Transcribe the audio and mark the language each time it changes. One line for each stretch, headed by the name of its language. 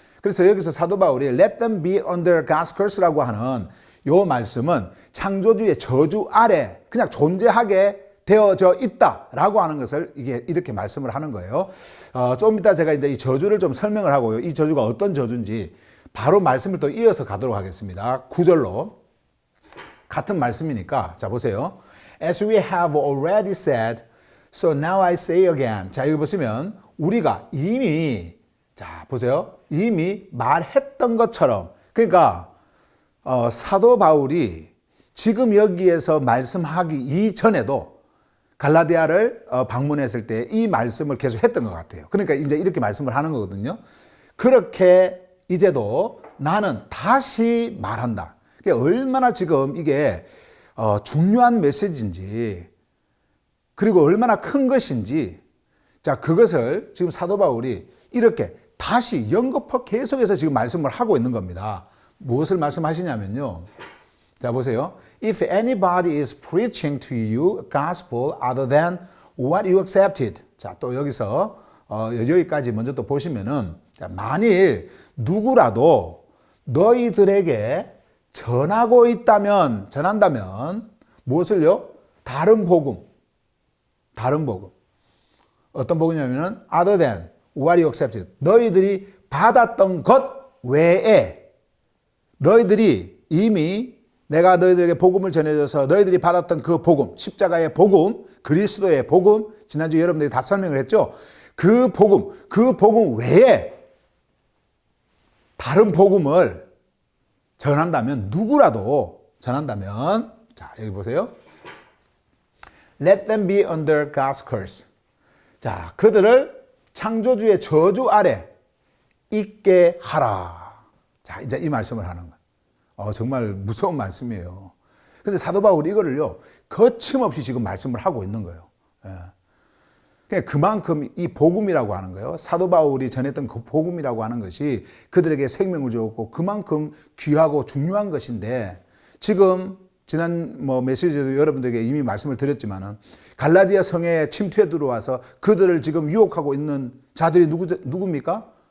Korean: 그래서 여기서 사도 바울이
English: Let them be under God's curse
Korean: 라고 하는 이 말씀은 창조주의 저주 아래 그냥 존재하게 되어져 있다라고 하는 것을 이렇게 말씀을 하는 거예요. 좀 이따 제가 이제 이 저주를 좀 설명을 하고요. 이 저주가 어떤 저주인지 바로 말씀을 또 이어서 가도록 하겠습니다. 9절로 같은 말씀이니까, 자, 보세요.
English: As we have already said, so now I say again.
Korean: 자, 여기 보시면 우리가 이미, 자, 보세요. 이미 말했던 것처럼, 그러니까 사도 바울이 지금 여기에서 말씀하기 이전에도 갈라디아를 방문했을 때 이 말씀을 계속 했던 것 같아요. 그러니까 이제 이렇게 말씀을 하는 거거든요. 그렇게 이제도 나는 다시 말한다. 얼마나 지금 이게 중요한 메시지인지, 그리고 얼마나 큰 것인지, 자, 그것을 지금 사도 바울이 이렇게 다시 연거푸 계속해서 지금 말씀을 하고 있는 겁니다. 무엇을 말씀하시냐면요. 자, 보세요.
English: If anybody is preaching to you a gospel other than what you accepted.
Korean: 자, 또 여기서 여기까지 먼저 또 보시면은, 자, 만일 누구라도 너희들에게 전한다면 무엇을요? 다른 복음. 어떤 복음이냐면은
English: other than what you accepted.
Korean: 너희들이 받았던 것 외에, 너희들이 이미 내가 너희들에게 복음을 전해줘서 너희들이 받았던 그 복음, 십자가의 복음, 그리스도의 복음, 지난주에 여러분들이 다 설명을 했죠. 그 복음 외에 다른 복음을 전한다면, 누구라도 전한다면, 자, 여기 보세요.
English: Let them be under God's curse.
Korean: 자, 그들을 창조주의 저주 아래 있게 하라. 자, 이제 이 말씀을 하는 거예요. 정말 무서운 말씀이에요. 근데 사도 바울이 이거를요, 거침없이 지금 말씀을 하고 있는 거예요. 그만큼 이 복음이라고 하는 거예요. 사도 바울이 전했던 그 복음이라고 하는 것이 그들에게 생명을 주었고 그만큼 귀하고 중요한 것인데, 지금 지난 메시지에도 여러분들에게 이미 말씀을 드렸지만은 갈라디아 성에 침투해 들어와서 그들을 지금 유혹하고 있는 자들이 누굽니까?